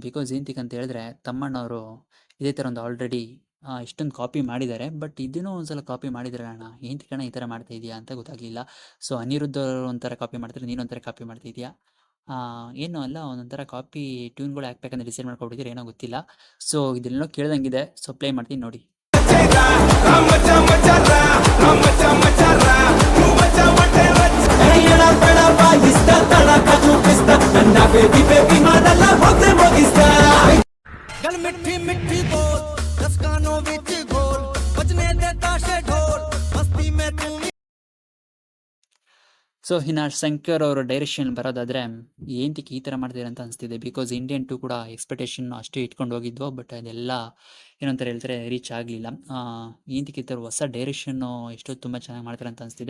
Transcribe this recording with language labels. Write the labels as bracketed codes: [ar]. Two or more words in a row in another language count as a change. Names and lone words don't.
[kn] ಬಿಕಾಸ್ ಏನಂತಕ್ಕೆ ಅಂತ ಹೇಳಿದ್ರೆ ತಮ್ಮಣ್ಣವರು ಇದೇ ಥರ ಒಂದು ಆಲ್ರೆಡಿ ಇಷ್ಟೊಂದು ಕಾಪಿ ಮಾಡಿದ್ದಾರೆ. ಬಟ್ ಇದನ್ನೂ ಒಂದ್ಸಲ ಕಾಪಿ ಮಾಡಿದ್ರೆ ಅಣ್ಣ ಏನಂತಕ್ಕಣ್ಣ ಈ ಥರ ಮಾಡ್ತಾ ಇದೆಯಾ ಅಂತ ಗೊತ್ತಾಗಲಿಲ್ಲ. ಸೊ ಅನಿರುದ್ಧ ಅವರು ಒಂಥರ ಕಾಪಿ ಮಾಡ್ತಾರೆ, ನೀನೊಂಥರ ಕಾಪಿ ಮಾಡ್ತಾ ಇದೆಯಾ. ಏನೂ ಅಲ್ಲ, ಒಂದೊಂಥರ ಕಾಪಿ ಟ್ಯೂನ್ಗಳು ಹಾಕ್ಬೇಕಂತ ಡಿಸೈಡ್ ಮಾಡ್ಕೊಬಿಟ್ಟಿದ್ರೆ ಏನೋ ಗೊತ್ತಿಲ್ಲ. ಸೊ ಇದೆಲ್ಲ ಕೇಳ್ದಂಗಿದೆ, ಸೊ ಪ್ಲೇ ಮಾಡ್ತೀನಿ ನೋಡಿ. [pa] ਮਿੱਠੀ ਮਿੱਠੀ ਬੋਲ ਦਸ ਕੰਨਾਂ ਵਿਚ ਘੋਲ ਬਜਨੇ ਦੇ ਤਾਸ਼ੇ ਢੋਲ ਮਸਤੀ ਮੇਂ ਤੂ [kn] ಸೊ ಇನ್ನು ಶಂಕರ್ ಅವರು ಡೈರೆಕ್ಷನ್ ಬರೋದಾದರೆ ಏನಕ್ಕೆ ಈ ಥರ ಮಾಡ್ತೀರ ಅಂತ ಅನಿಸ್ತಿದೆ. ಬಿಕಾಸ್ ಇಂಡಿಯನ್ 2 ಕೂಡ ಎಕ್ಸ್ಪೆಕ್ಟೇಷನ್ ಅಷ್ಟೇ ಇಟ್ಕೊಂಡು ಹೋಗಿದ್ವು. ಬಟ್ ಅದೆಲ್ಲ ಏನಂತಾರೆ ಹೇಳ್ತಾರೆ ರೀಚ್ ಆಗಲಿಲ್ಲ. ಏನಕ್ಕೆ ಈ ಥರ ಹೊಸ ಡೈರೆಕ್ಷನ್ನು ಎಷ್ಟೋ ತುಂಬ ಚೆನ್ನಾಗಿ ಮಾಡ್ತಾರೆ ಅಂತ ಅನಿಸ್ತಿದೆ.